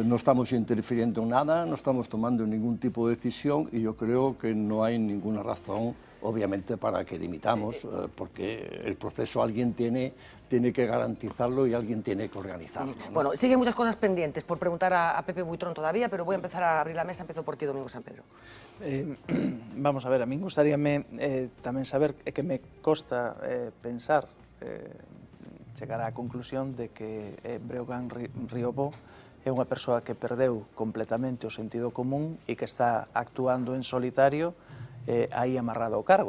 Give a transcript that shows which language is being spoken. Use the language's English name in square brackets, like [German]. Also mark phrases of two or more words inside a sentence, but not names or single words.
[Spanish] No estamos interfiriendo en nada, no estamos tomando ningún tipo de decisión y yo creo que no hay ninguna razón, obviamente, para que dimitamos, porque el proceso alguien tiene que garantizarlo y alguien tiene que organizarlo, ¿no? Bueno, siguen muchas cosas pendientes por preguntar a Pepe Buitrón todavía, pero voy a empezar a abrir la mesa. Empiezo por ti, Domingo San Pedro. [Galician] Vamos a ver, a mí gustaríame tamén saber, é que me costa pensar, chegar á conclusión de que Breogán Riobó é unha persoa que perdeu completamente o sentido común e que está actuando en solitario aí amarrado ao cargo.